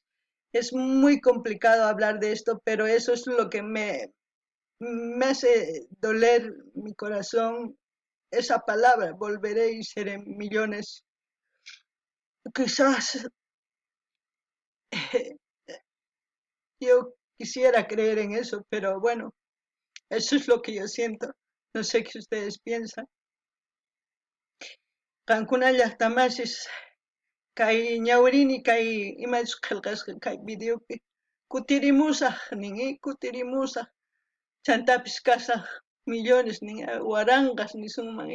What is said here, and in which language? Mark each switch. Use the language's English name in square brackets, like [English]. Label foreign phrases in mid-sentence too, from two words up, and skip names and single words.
[Spanish] Es muy complicado hablar de esto, pero eso es lo que me hace doler mi corazón, esa palabra, volveré y seré millones. Quizás yo quisiera creer en eso, pero bueno, eso es lo que yo siento. No sé qué ustedes piensan. [Quechua] Cancuna llaqtamasis kay ñawrini kay imachus qillqasqa kay videopi Kutirimusaq nin, kutirimusaq. Chantapis kasaq millones nin, waranqas nisunman.